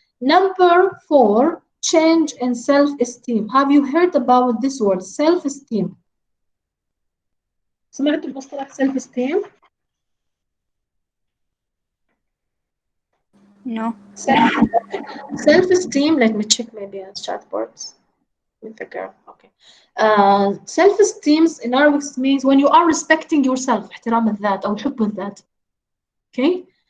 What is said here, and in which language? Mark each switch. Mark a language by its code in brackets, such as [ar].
[en] Number 4, change in self-esteem. Have you heard about this word, self-esteem? [ar] سمعت المصطلح self-esteem؟ [en] No. Self-esteem, let me check maybe on chat boards with the girl. Okay. Self-esteem in Arabic means when you are respecting yourself، [ar] احترام الذات أو حب الذات. [en] Okay.